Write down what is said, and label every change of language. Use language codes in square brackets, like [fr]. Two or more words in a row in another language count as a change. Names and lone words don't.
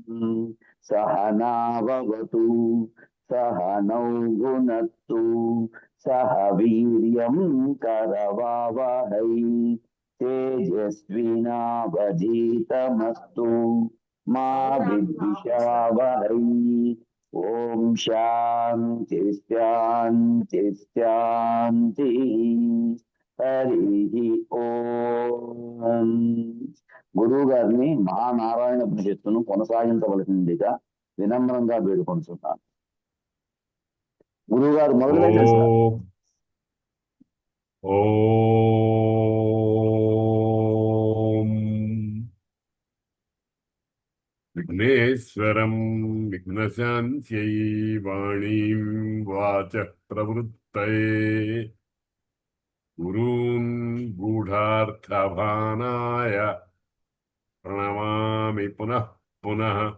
[sa] सहनावतु सहनौ भुनक्तु सह वीर्यं करवावहै तेजस्विनावधीतमस्तु मा विद्विषावहै ओम शांति शांति शांति हरि ओम्. [te] గురువు గారిని మహానారాయణ ఉపనిషత్తును కొనసాగించవలసిందిగా వినమ్రంగా వేడుకొంటున్నాను. గురువు గారు మొదలు పెట్టండి సార్. [sa] ॐ विघ्नेश्वरं विघ्नशान्त्यै वाणीं वाचः प्रवृत्तये गुरून् गूढार्थभानाय प्रणमामि पुनः पुनः.